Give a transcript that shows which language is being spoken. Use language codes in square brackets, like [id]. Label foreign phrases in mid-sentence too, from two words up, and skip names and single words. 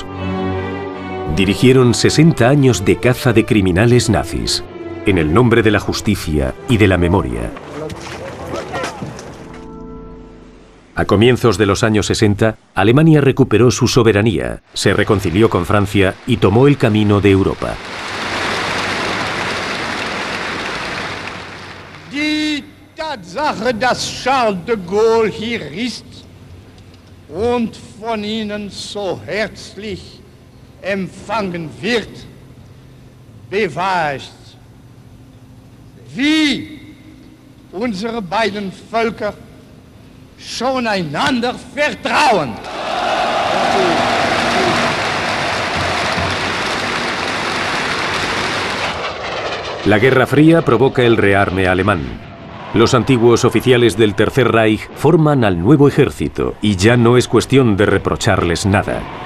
[es] Dirigieron 60 años de caza de criminales nazis, en el nombre de la justicia y de la memoria. A comienzos de los años 60, Alemania recuperó su soberanía, se reconcilió con Francia y tomó el camino de Europa. [de] Die Tatsache, dass Charles de Gaulle hier ist und von Ihnen so herzlich empfangen wird, beweist, wie unsere beiden Völker schon einander vertrauen. [es] La Guerra Fría provoca el rearme alemán. Los antiguos oficiales del Tercer Reich forman al nuevo ejército y ya no es cuestión de reprocharles nada.